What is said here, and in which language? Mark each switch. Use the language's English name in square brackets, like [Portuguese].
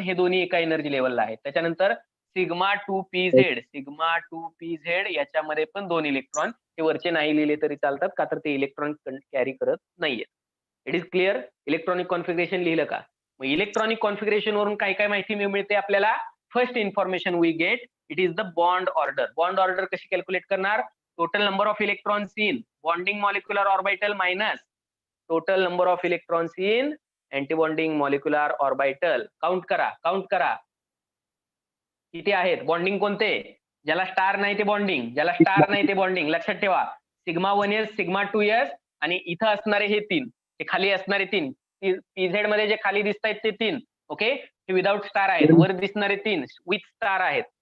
[Marathi] हे दोन्ही एका एनर्जी लेवलला आहेत. त्याच्यानंतर सिग्मा 2pz, सिग्मा 2pz याच्यामध्ये पण 2 इलेक्ट्रॉन. हे वरचे नाही लिहिले तरी चालतात का तर ते इलेक्ट्रॉन कॅरी करत नाहीये. [English] It is clear. [Marathi] Electronic configuration लिहिलं का. मग इलेक्ट्रॉनिक कॉन्फिगरेशन वरून काय काय माहिती मिळते आपल्याला. [English] First information we get it is the bond order. Bond order [Marathi] कशी कॅल्क्युलेट करणार. [English] Total number of electrons in bonding molecular orbital minus total number of electrons in antibonding molecular orbital. [Marathi] Count करा, count करा किती आहेत. बॉन्डिंग कोणते. ज्याला star नाही ते बॉन्डिंग, ज्याला स्टार नाही ते बॉन्डिंग. लक्षात ठेवा सिग्मा 1s, सिग्मा 2s आणि इथं असणारे हे 3, हे खाली असणारे 3, पीझेड मध्ये जे खाली दिसत आहेत ते 3. ओके, हे विदाउट स्टार आहेत. वर दिसणारे 3 विथ स्टार आहेत.